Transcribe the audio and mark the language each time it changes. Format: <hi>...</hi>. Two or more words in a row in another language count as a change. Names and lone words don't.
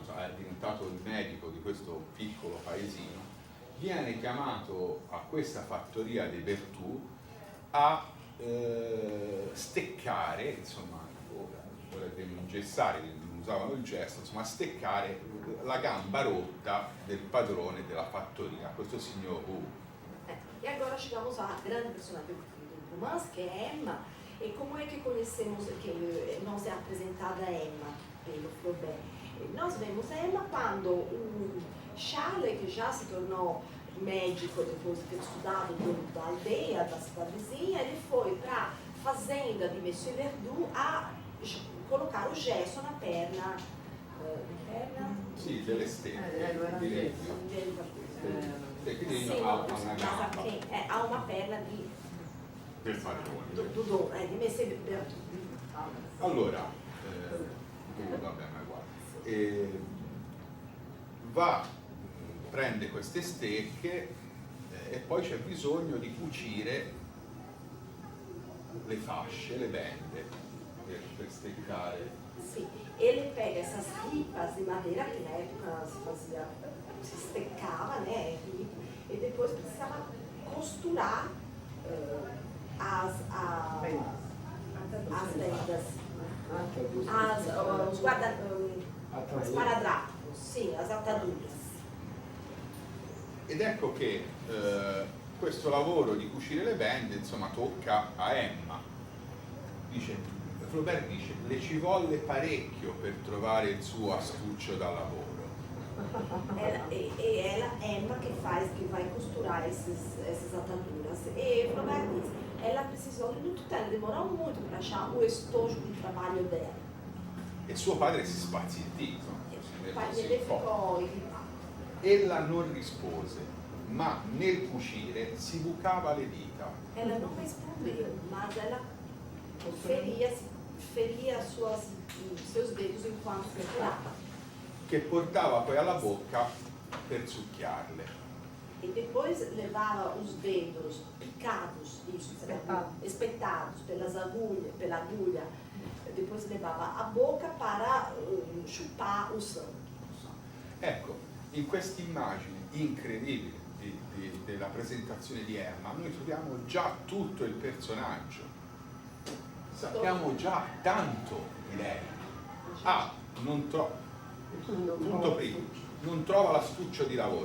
<it>è diventato il medico di questo piccolo paesino, viene chiamato a questa fattoria di Bertù a steccare, insomma, vorrebbe ingessare, usavano il gesto, insomma, a steccare la gamba rotta del padrone della fattoria, questo signor Hu.</it> <pt>E agora chegamos à grande personagem do romance, que é Emma. E como é que conhecemos, que nós é apresentada a Emma pelo Flaubert? Nós vemos Emma quando o Charles, que já se tornou médico depois de ter estudado da aldeia, da cidadezinha, ele foi para a fazenda de Monsieur Verdoux a colocar o gesso na perna.</pt> <it>Sì, delle stelle.</it> <pt>Não era</pt> <it>di gesso. legno.</it> <pt>Sim,</pt> <it>E quindi ha una gamba</it> <pt>há uma perna</pt> <it>del padrone. di Monsieur Verdoux. Allora, vabbè, ma guarda, prende queste stecche e poi c'è bisogno di cucire le fasce, le bende per steccare.</it> <pt>Sim, ele pega essas ripas de madeira que na época se estecava, né, e depois precisava costurar as vendas, os esparadrapos, sim, as ataduras.</pt> <it>Ed ecco che questo lavoro di cucire le bende, insomma, tocca a Emma. Flaubert dice, le ci volle parecchio per trovare il suo astuccio da lavoro.</it> <pt>Ela, Emma, que vai costurar essas ataduras. E Flaubert diz, ela precisou de muito tempo, demorou muito para achar o estojo de trabalho dela.</pt> <it>E suo padre si spazientì, insomma,</it> <pt>O pai dele ficou irritado.</pt> <it>Ella non rispose, ma nel cucire si bucava le dita.</it> <pt>Ela não respondeu, mas ela feria seus dedos enquanto procurava.</pt> <it>Che portava poi alla bocca per succhiarle.</it> <pt>E depois levava os dedos picados, espetados pela agulha, depois levava a boca para chupar o sangue.</pt> <it>Ecco, in questa immagine incredibile della presentazione di Emma, noi troviamo già tutto il personaggio. Sappiamo già tanto di lei. Punto primo, non trova l'astuccio di lavoro.</it>